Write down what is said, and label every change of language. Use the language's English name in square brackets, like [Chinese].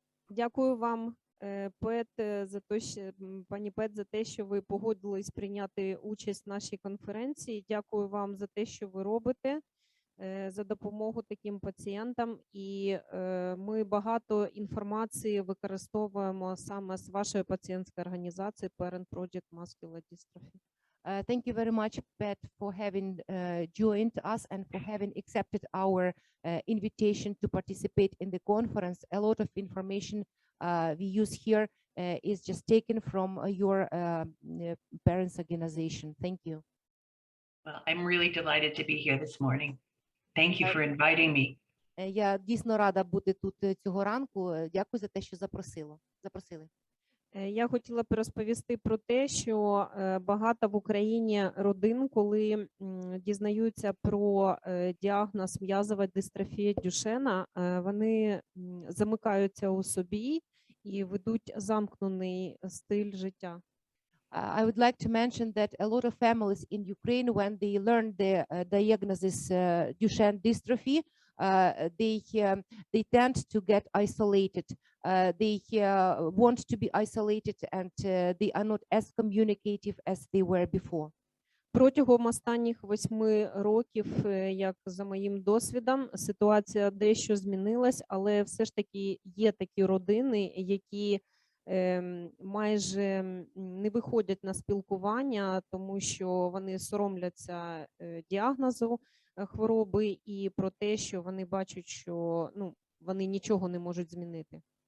[Ukrainian] Дякую вам, Пет, за те, що, пані Пет, за те, що ви погодились прийняти участь в нашій конференції. Дякую вам за те, що ви робите, за допомогу таким пацієнтам. І ми багато інформації використовуємо саме з вашої пацієнтської організації Parent Project Muscular Dystrophy. [English] Thank you very much, Pet, for having joined us and for having accepted our invitation to participate in the conference. A lot of information we use here is just taken from your parents' organization. Thank you. Well, I'm really delighted to be here this morning. Thank you for inviting me. [Ukrainian] Я дійсно рада бути тут цього ранку. Дякую за те, що запросили. Я хотіла б розповісти про те, що багато в Україні родин, коли дізнаються про діагноз м'язова дистрофія Дюшенна, вони замикаються у собі і ведуть замкнений стиль життя. [English] I would like to mention that a lot of families in Ukraine, when they learn the diagnosis Duchenne dystrophy, they tend to get isolated. They want to be isolated and they are not as communicative as they were before. [Ukrainian] Протягом останніх 8 років, як за моїм досвідом, ситуація дещо змінилась, але все ж таки є такі родини, які майже не виходять на спілкування, тому що вони соромляться діагнозу хвороби і про те, що вони бачать, що вони нічого не можуть змінити.